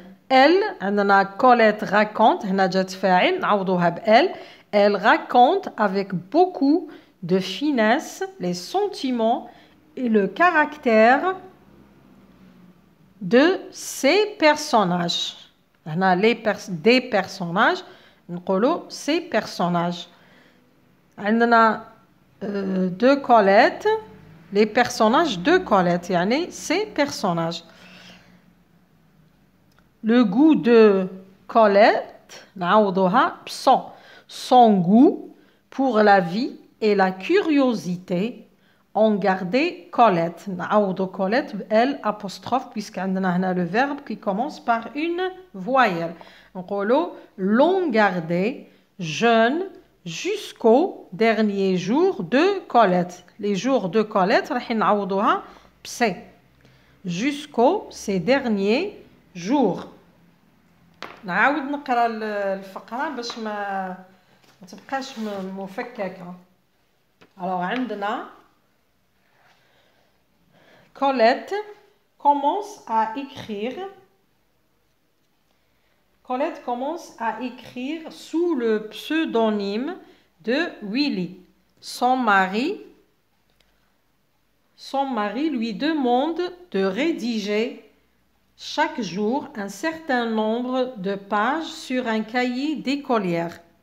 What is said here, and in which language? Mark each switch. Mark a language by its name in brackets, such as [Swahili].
[French] Elle, [Arabic] عندنا [French] Colette raconte. [Arabic] هنا جات فاعل نعوضوها ب elle. [French] Elle raconte avec beaucoup de finesse les sentiments et le caractère de ces personnages. [Arabic] هنا [French] des personnages. [Arabic] نقولوا [French] ces personnages. [Arabic] عندنا [French] de Colette. Les personnages de Colette. [Arabic] يعني [French] ces personnages. Le goût de Colette. [Arabic] نعوضوها بson. [French] Son goût pour la vie et la curiosité ont gardé Colette. [Arabic] نعوضو [French] Colette L apostrophe puisque [Arabic] عندنا هنا [French] le verbe qui commence par une voyelle. [Arabic] نقولو [French] l'ont gardé jeune jusqu'au dernier jour de Colette. Les jours de Colette [Arabic] راح نعوضوها بسي. [French] Jusqu'au ces derniers jours. [Arabic] نعاود نقرا الفقرة باش ما تبقاش مفككة. [French] Alors [Arabic] عندنا [French] Colette commence à écrire. Colette commence à écrire sous le pseudonyme de Willy. Son mari lui demande de rédiger chaque jour un certain nombre de pages sur un cahier d'écolière.